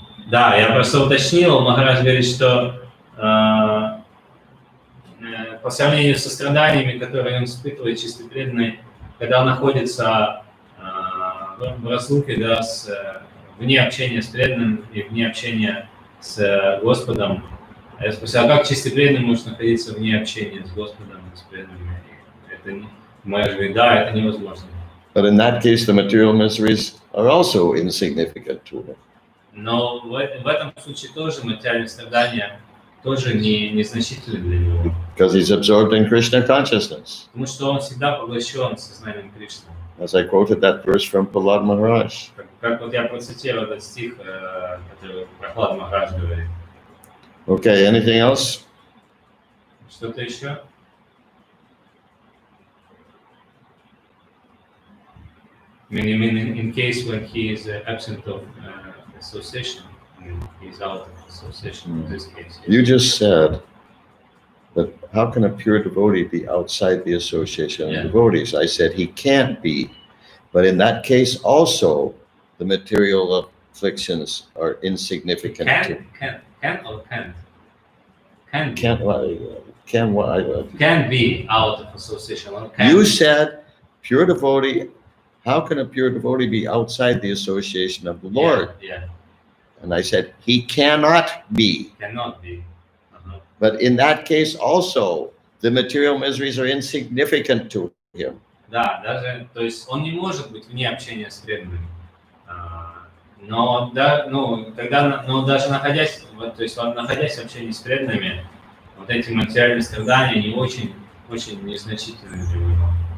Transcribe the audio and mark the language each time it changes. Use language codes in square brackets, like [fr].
[ru] Да, я просто уточнил, Махарадж говорит, что по сравнению со страданиями, которые он испытывает чисто преданный, когда он находится в разлуке, да, вне общения с преданным и вне общения с Господом. Я спросил, а как чисто преданный может находиться вне общения с Господом и с преданными? Это, Махарадж говорит, да, это невозможно. [en] But in that case, the material miseries are also insignificant to him. [ru] Но в этом случае тоже материальные страдания тоже незначительны для него. [en] Because he's absorbed in Krishna consciousness. [ru] Потому что он всегда поглощен сознанием Кришны. [en] As I quoted that verse from Prahlad Maharaj. [ru] Как вот я процитировал этот стих, который Прахлад Махарадж говорит. [en] Okay, anything else? [ru] Что-то еще? [en] I mean, in case when he is absent of association, I mean, he is out of association in this case. You just said that how can a pure devotee be outside the association of devotees? I said he can't be, but in that case also, the material afflictions are insignificant. Can or can't? Can be out of association. Or can You be. said pure devotee. How can a pure devotee be outside the association of the Lord? Yeah. And I said, he cannot be. Cannot be. But in that case also, the material miseries are insignificant to him. [ru] Да, даже, то есть он не может быть вне общения с преданными. Но даже находясь в общении с преданными, вот эти материальные страдания, они очень незначительны для него.